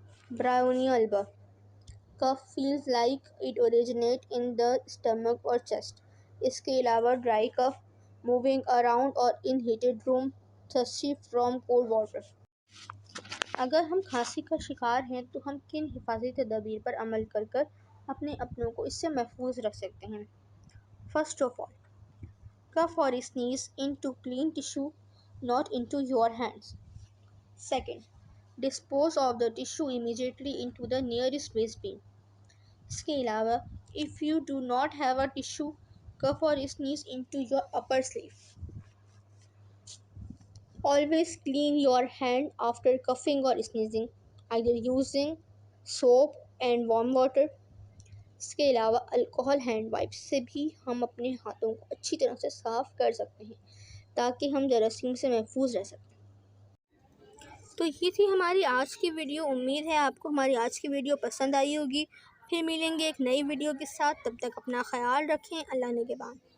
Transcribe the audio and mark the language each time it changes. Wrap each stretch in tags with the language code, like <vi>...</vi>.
<ur>برائیونیلبا،</ur> <en>cough feels like it originate in the stomach اور chest,</en> <ur>اس کے علاوہ</ur> <en>Dry cough, moving around اور in heated room, thirsty from cold water.</en> <ur>اگر ہم کھانسی کا شکار ہیں تو ہم کن حفاظتی تدابیر پر عمل کر اپنے اپنوں کو اس سے محفوظ رکھ سکتے ہیں؟ First of all,</ur> <en>cough or sneeze into clean tissue, not into your hands. Second, dispose of the tissue immediately into the nearest waste bin.</en> <ur>اس کے علاوہ</ur> <en>if you do not have a tissue, cough or sneeze into your upper sleeve. Always clean your hand after coughing or sneezing, either using soap and warm water.</en> <ur>اس کے علاوہ alcohol hand wipes سے بھی ہم اپنے ہاتھوں کو اچھی طرح سے صاف کر سکتے ہیں تاکہ ہم جراثیم سے محفوظ رہ سکیں۔ تو یہ تھی ہماری آج کی ویڈیو، امید ہے آپ کو ہماری آج کی ویڈیو پسند آئی ہوگی۔ پھر ملیں گے ایک نئی ویڈیو کے ساتھ، تب تک اپنا خیال رکھیں، اللہ نگہبان۔</ur>